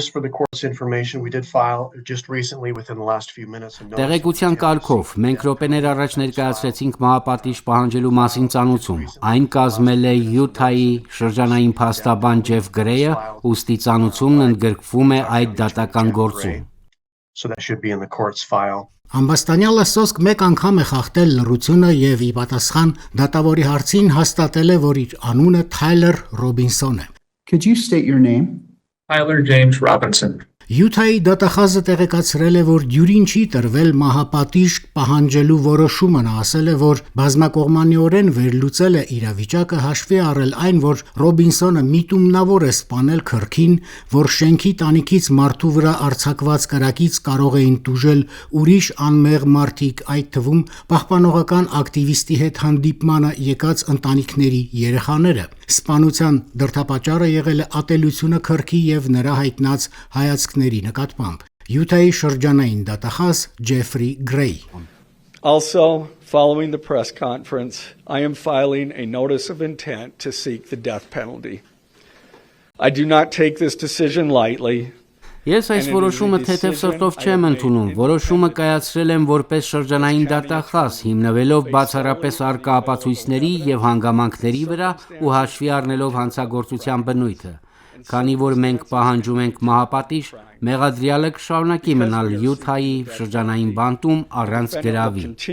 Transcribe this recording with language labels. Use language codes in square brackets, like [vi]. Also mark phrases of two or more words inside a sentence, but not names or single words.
[hy] Տեղեկության կարգով մենք րոպեներ առաջ ներկայացրեցինք մահապատիժ պահանջելու մասին ծանուցում։ Այն կազմել է Յութայի շրջանային փաստաբան Ջեֆ Գրեյը, ուստի ծանուցումն ընդգրկվում է այդ դատական գործում։ Ամբաստանյալը սոսկ մեկ անգամ է խախտել լռությունը եւ ի պատասխան դատավորի հարցին հաստատել է, որ իր անունը Թայլեր Ռոբինսոն է։ [en] Could you state your name? Tyler James Robinson. [hy] Յութայի դատախազը տեղեկացրել է, որ դյուրին չի տրվել մահապատիժ պահանջելու որոշումը։ Նա ասել է, որ բազմակողմանիորեն վերլուծել է իրավիճակը, հաշվի առել այն, որ Ռոբինսոնը միտումնավոր է սպանել Քըրքին, որ շենքի տանիքից մարդու վրա արձակված կրակից կարող էին տուժել ուրիշ անմեղ մարդիկ, այդ թվում պահպանողական ակտիվիստի հետ հանդիպմանը եկած ընտանիքների երեխաները։ Սպանության դրդապատճառը եղել է ատելությունը Քըրքի եւ նրա հայտնած հայացքների նկատմամբ։ Յութայի շրջանային դատախազ Ջեֆրի Գրեյ. [en] Also, following the press conference, I am filing a notice of intent to seek the death penalty. I do not take this decision lightly. [hy] Ես այս որոշումը թեթև սրտով չեմ ընդունում, որոշումը կայացրել եմ որպես շրջանային դատախազ, հիմնվելով բացառապես առկա ապացույցների եւ հանգամանքների վրա ու հաշվի առնելով հանցագործության բնույթը։ Քանի որ մենք պահանջում ենք մահապատիժ, մեղադրյալը կշարունակի մնալ Յութայի շրջանային բանտում առանց գրավի։